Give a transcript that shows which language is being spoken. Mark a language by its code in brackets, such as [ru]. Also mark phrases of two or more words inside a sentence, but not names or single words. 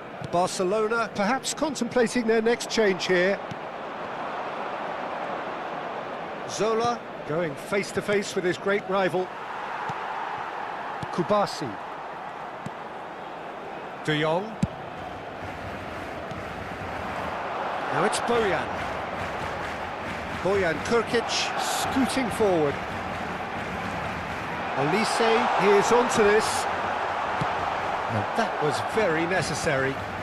[en] Barcelona perhaps contemplating their next change here. Zola going face to face with his great rival. Kubasi. De Jong. Now it's Bojan. Bojan Kurkic scooting forward. Olise is onto this. And that was very necessary.